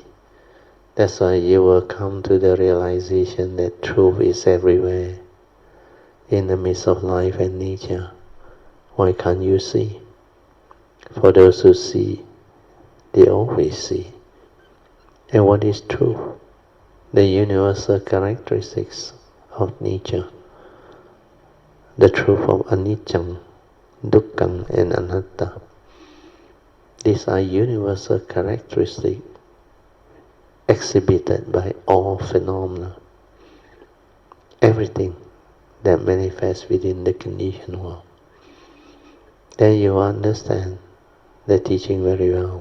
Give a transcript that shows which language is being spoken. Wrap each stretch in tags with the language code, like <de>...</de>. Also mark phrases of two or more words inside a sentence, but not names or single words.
<en>That's why you will come to the realization that truth is everywhere, in the midst of life and nature. Why can't you see? For those who see, they always see. And what is truth? The universal characteristics of nature. The truth of</en> <pi>anicca, dukkha,</pi> <en>and anatta. These are universal characteristics exhibited by all phenomena. Everything that manifests within the conditioned world. Then you understand the teaching very well.</en>